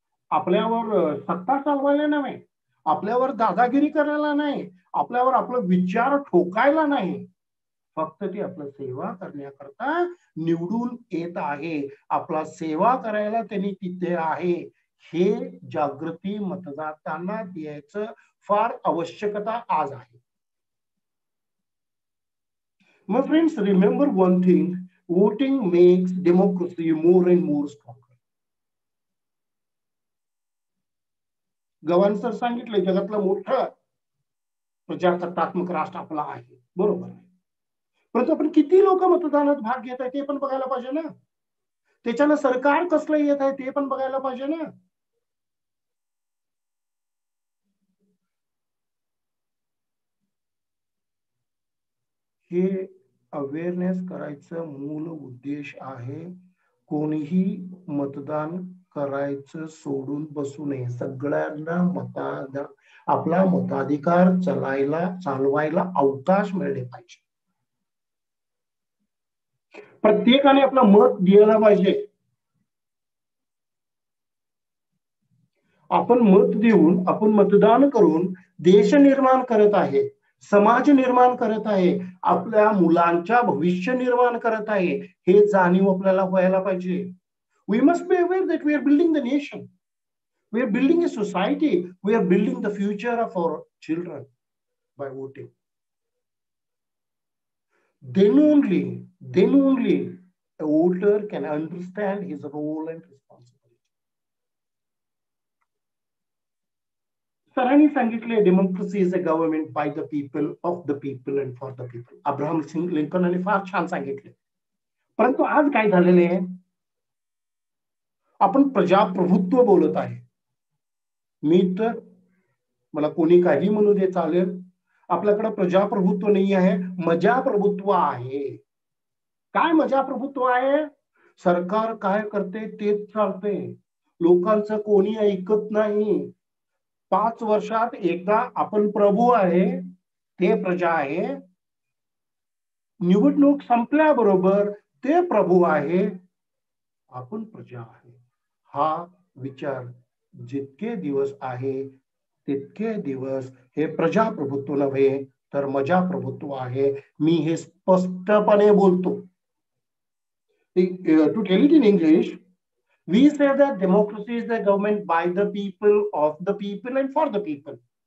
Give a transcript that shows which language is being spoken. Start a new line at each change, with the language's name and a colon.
Marathi: आपल्यावर सत्ता चालवायला नाही, आपल्यावर दादागिरी करायला नाही, आपल्यावर आपलं विचार ठोकायला नाही, फक्त ती आपलं सेवा करण्याकरता निवडून येत आहे. आपला सेवा करायला त्यांनी तिथे आहे. हे जागृती मतदातांना द्यायचं फार आवश्यकता आज आहे.
English: My friends, remember one thing, voting makes democracy more and more stronger.
Marathi: Gawan sir सांगितलं जगातलं मोठं प्रजासत्तात्मक राष्ट्र आपला आहे, बरोबर आहे. परंतु आपण किती लोक मतदानात भाग घेत आहे ते पण बघायला पाहिजे ना. त्याच्यानं सरकार कसलं येत आहे ते पण बघायला पाहिजे ना. हे अवेअरनेस करायचं मूल उद्देश आहे. कोणीही मतदान करायचं सोडून बसू नये. सगळ्यांना आपला मताधिकार चालवायला अवकाश मिळले पाहिजे. प्रत्येकाने आपलं मत द्यायला पाहिजे. आपण मत देऊन, आपण मतदान करून देश निर्माण करत आहे, समाज निर्माण करत आहे, आपल्या मुलांच्या भविष्य निर्माण करत आहे, हे जाणीव आपल्याला व्हायला पाहिजे.
English: We must be aware that we are building the nation. We are building a society. We are building the future of our children by voting. Then only a voter can understand his role and responsibility.
Marathi: सरांनी सांगितले
English: Democracy is a government by the people, of the people and for the people.
Marathi: Abraham लिंकनने फार छान सांगितले. परंतु आज काय झालेले आहे, आपण प्रजाप्रभुत्व बोलत आहे. मी तर मला कोणी काही म्हणू दे चालेल, आपल्याकडे प्रजाप्रभुत्व नाही आहे, मजाप्रभुत्व आहे. काय मजाप्रभुत्व आहे? सरकार काय करते तेच चालते, लोकांचं कोणी ऐकत नाही. 5 वर्षात एकदा आपण प्रभू आहे, ते प्रजा आहे. निवडणूक संपल्याबरोबर ते प्रभू आहे, आपण प्रजा आहे. हा विचार जितके दिवस आहे तितके दिवस हे प्रजाप्रभुत्व नव्हे तर मजाप्रभुत्व आहे. मी हे स्पष्टपणे बोलतो.
English: To tell it in English, we say that democracy is the government by the people, of the people and for the people.